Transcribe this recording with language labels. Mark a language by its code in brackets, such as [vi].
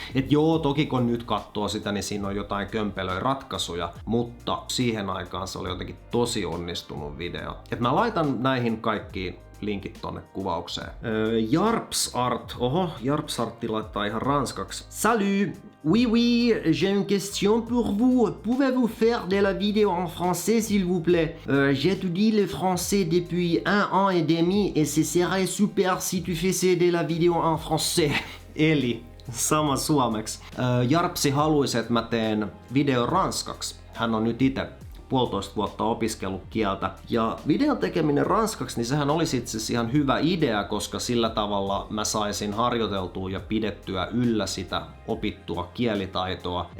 [fi] Et joo, toki kun nyt katsoo sitä, niin siinä on jotain kömpelöjä ratkaisuja, mutta siihen aikaan se oli jotenkin tosi onnistunut video. Et mä laitan näihin kaikkiin linkit tonne kuvaukseen. Jarpsart, Jarpsartti laittaa ihan ranskaksi. [fr] Salut! Oui, j'ai une question pour vous. Pouvez-vous faire de la vidéo en français s'il vous plaît? J'étudie le français depuis 1 an et demi et ce serait super si tu faisais de la vidéo en français. [fi] Eli sama suomeksi. Jarpsi haluaisi, että mä teen video ranskaksi. Hän on nyt itse 1,5 vuotta opiskellut kieltä. Ja videon tekeminen ranskaksi, niin sehän olisi itse asiassa ihan hyvä idea, koska sillä tavalla mä saisin harjoiteltua ja pidettyä yllä sitä opittua kielitaitoa.